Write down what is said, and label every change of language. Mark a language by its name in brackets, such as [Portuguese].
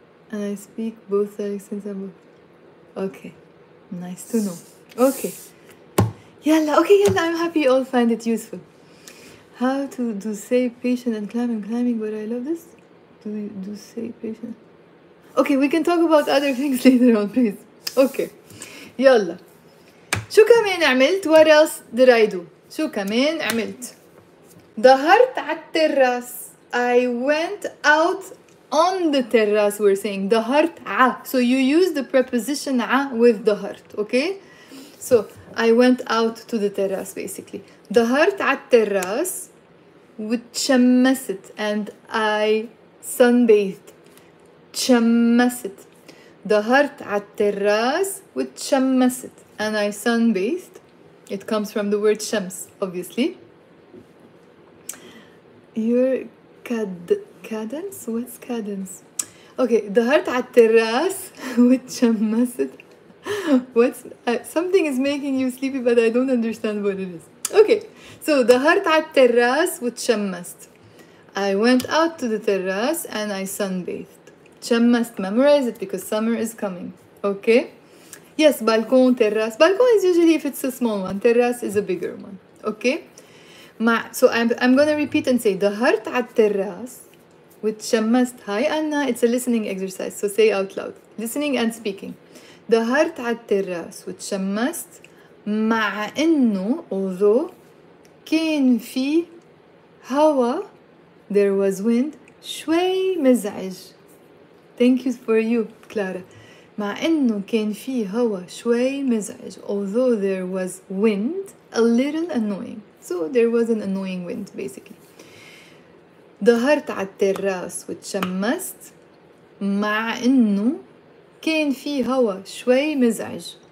[English] And I speak both dialects since I'm... Okay, nice to know. Okay. Yalla, okay, yalla, I'm happy you all find it useful. How to do say patient and climbing, but I love this. Do say patient. Okay, we can talk about other things later on, please. [Arabic] Okay. يلا. شو كمان عملت? [English] What else did I do? [Arabic] شو كمان عملت؟ ظهرت على التراس. [English] I went out on the terrace, we're saying. [Arabic] ظهرت ع. [English] So you use the preposition ع with ظهرت, okay? So I went out to the terrace basically. [Arabic] ظهرت على التراس وتشمست [English] and I sunbathed. [Arabic] تشمست. ظهرت على التراس وتشمست [English] and I sunbathed. It comes from the word shams, obviously. Your cadence? What's cadence? [Arabic] Okay, ظهرت على التراس وتشمست. [English] What's something is making you sleepy, but I don't understand what it is. [Arabic] Okay, so ظهرت على التراس وتشمست. [English] I went out to the terrace and I sunbathed. تشمست, memorize it because summer is coming. Okay? Yes, balcon, terrace. Balcon is usually if it's a small one. Terrace is a bigger one. Okay? So I'm gonna repeat and say [Arabic] ظهرت على التراس وتشمست. [English] Hi Anna, it's a listening exercise, so say out loud. Listening and speaking. [Arabic] ظهرت على التراس وتشمست مع إنه [English] although [Arabic] كان في هوا [English] there was wind [Arabic] شوي مزعج. [English] Thank you for you, Clara. [Arabic] مع إنه كان في هوا شوي مزعج [English] although there was wind a little annoying. So there was an annoying wind basically. [Arabic] ظهرت على التراس وتشمست مع إنه كان في هوا شوي مزعج.